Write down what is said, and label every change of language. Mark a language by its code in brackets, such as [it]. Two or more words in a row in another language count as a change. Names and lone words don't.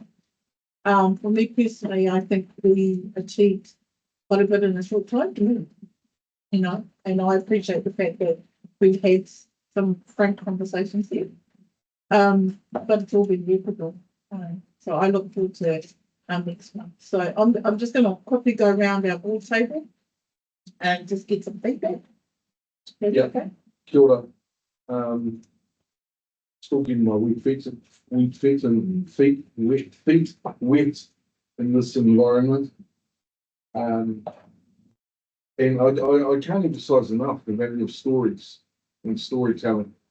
[en] For me personally, I think we achieved quite a bit in a short time, you know, and I appreciate the fact that we've had some frank conversations here. But it's all been reputable. So I look forward to our next one. So I'm just going to quickly go around our board table and just get some feedback. Yeah. Okay. [mi] Kia ora. [en] Still getting my feet wet in this environment. And I can't emphasize enough the value of stories and storytelling.